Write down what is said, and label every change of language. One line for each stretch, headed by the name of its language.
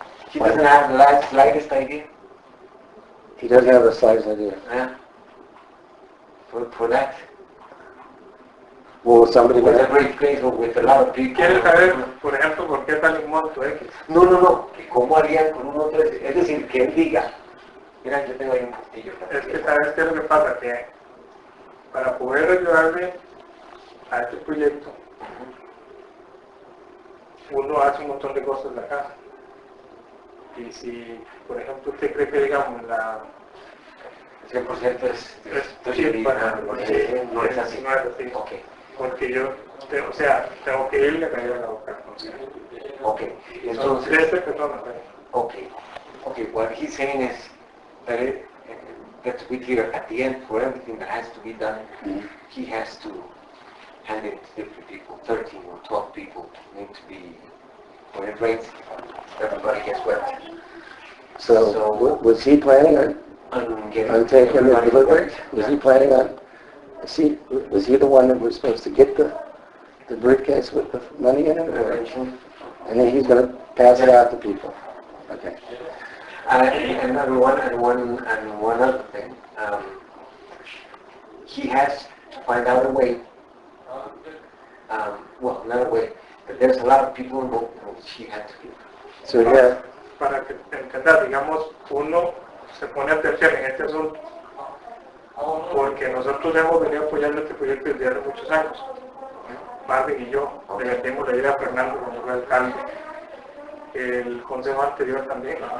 English: He doesn't have the slightest idea. He doesn't have the slightest idea. For that. Well, somebody with a briefcase or with a lot of people.
Spanish: ¿Quieres saber, por ejemplo, por qué sale un monto X? No, que cómo harían con un otro, es decir, que él diga, mira, yo tengo ahí un postillo. Es que sabes qué es lo que pasa, que para poder ayudarle a este proyecto, uno hace un montón de cosas en la casa. Y si, por ejemplo, usted cree que, digamos, la 100% es no es así. No es así. Okay. Porque yo, tengo que irle a caer a la boca. Ok, entonces... Son 13 personas.
English: Okay, what he's saying is that to be clear, at the end, for everything that has to be done, he has to hand it to different people, 13 or 12 people need to be, when it rains, everybody gets wet. So was he planning on taking the delivery? Was he planning on, was he the one that was supposed to get the briefcase with the money in it? And then he's going to pass it out to people. Okay. And one other thing, he has to find out a way, not a way, but there's a lot of people involved which he had to do. So yeah.
Spanish: Para que entender, digamos, uno se pone a terciar en este asunto, porque nosotros hemos venido apoyando este proyecto desde hace muchos años. Marvin y yo le vendimos la idea a Fernando cuando fue alcalde. El consejo anterior también